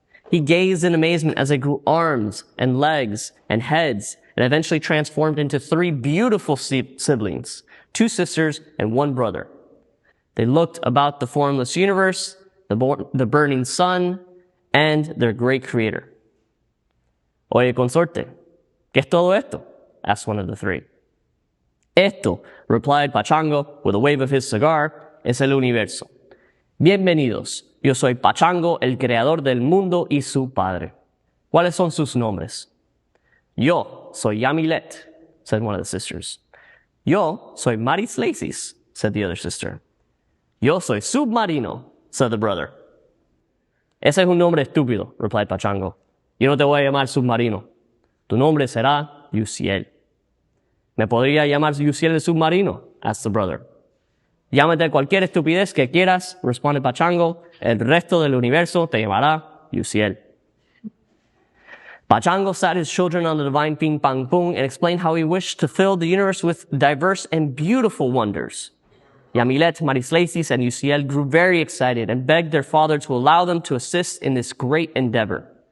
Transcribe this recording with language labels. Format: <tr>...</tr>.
<en>He gazed in amazement as they grew arms and legs and heads, and eventually transformed into 3 beautiful siblings, 2 sisters and 1 brother. They looked about the formless universe, the burning sun, and their great creator.</en> <es>Oye, consorte, ¿qué es todo esto?</es> <en>Asked one of the 3. Esto, replied Pachango with a wave of his cigar,</en> <es>es el universo. Bienvenidos, yo soy Pachango, el creador del mundo y su padre. ¿Cuáles son sus nombres? Yo soy Yamilet,</es> <en>said one of the sisters.</en> <es>Yo soy Maris Laces,</es> <en>said the other sister.</en> <es>Yo soy Submarino,</es> <en>said the brother.</en> <es>Ese es un nombre estúpido,</es> <en>replied Pachango.</en> <es>Yo no te voy a llamar Submarino. Tu nombre será Yusiel. ¿Me podría llamar Yusiel el Submarino?</es> <en>Asked the brother.</en> <es>Llámate cualquier estupidez que quieras,</es> <en>responded Pachango.</en> <es>El resto del universo te llamará Yusiel.</es> <en>Pachango sat his children on the divine being Pang Pung and explained how he wished to fill the universe with diverse and beautiful wonders. Yamilet, Marislaces, and Yusiel grew very excited and begged their father to allow them to assist in this great endeavor.</en>